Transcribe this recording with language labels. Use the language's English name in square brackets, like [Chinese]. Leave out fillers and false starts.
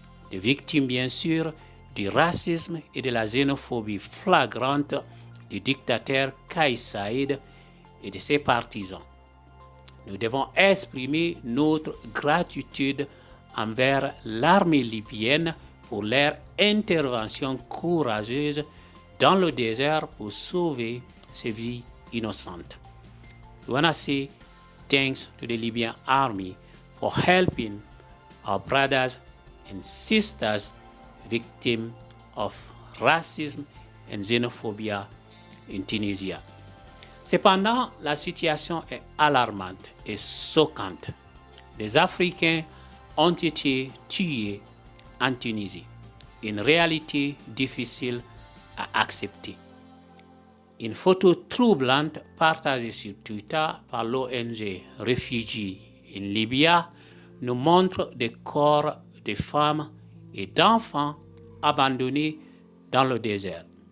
[French] Des victimes, bien sûr, du racisme et de la xénophobie flagrante du dictateur Kais Saïed et de ses partisans. Nous devons exprimer notre gratitude envers l'armée libyenne pour leur intervention courageuse dans le désert pour sauver ces vies innocentes. [English] We want to say thanks to the Libyan army for helping our brothers and sisters victims of racism and xenophobia in Tunisia. [French] Cependant, la situation est alarmante et choquante. Des Africains ont été tués en Tunisie, une réalité difficile à accepter. Une photo troublante partagée sur Twitter par l'ONG Refugees in Libya nous montre des corps de femmes et d'enfants abandonnés dans le désert.